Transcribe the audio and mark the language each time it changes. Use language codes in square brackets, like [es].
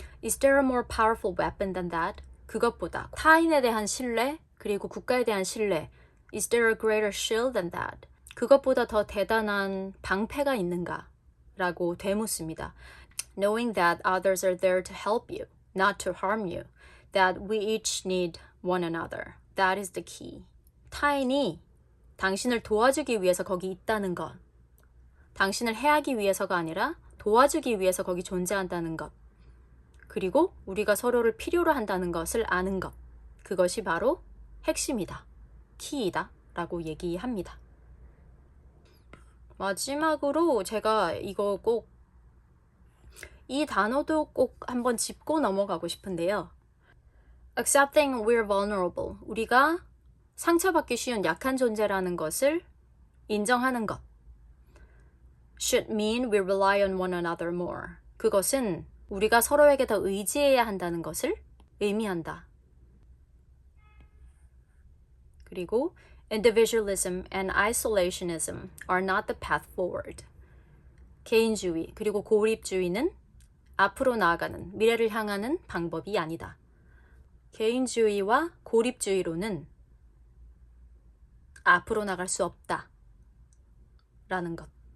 [en] Is there a more powerful weapon than that? [ko] 그것보다 타인에 대한 신뢰 그리고 국가에 대한 신뢰 [en] Is there a greater shield than that? [ko] 그것보다 더 대단한 방패가 있는가? 라고 되묻습니다. [en] Knowing that others are there to help you, not to harm you. That we each need one another. That is the key. [ko] 타인이 당신을 도와주기 위해서 거기 있다는 것. 당신을 해하기 위해서가 아니라 도와주기 위해서 거기 존재한다는 것. 그리고 우리가 서로를 필요로 한다는 것을 아는 것. 그것이 바로 핵심이다. 키이다. 라고 얘기합니다. 마지막으로 제가 이거 꼭 이 단어도 꼭 한번 짚고 넘어가고 싶은데요. [en] Accepting we're vulnerable. [ko] 우리가 상처받기 쉬운 약한 존재라는 것을 인정하는 것. [en] Should mean we rely on one another more. [ko] 그것은 우리가 서로에게 더 의지해야 한다는 것을 의미한다. [en] 그리고 individualism and isolationism are not the path forward. [ko] 개인주의 그리고 고립주의는 앞으로 나아가는 미래를 향하는 방법이 아니다. 개인주의와 고립주의로는 앞으로 나갈 수 없다. 라는 것.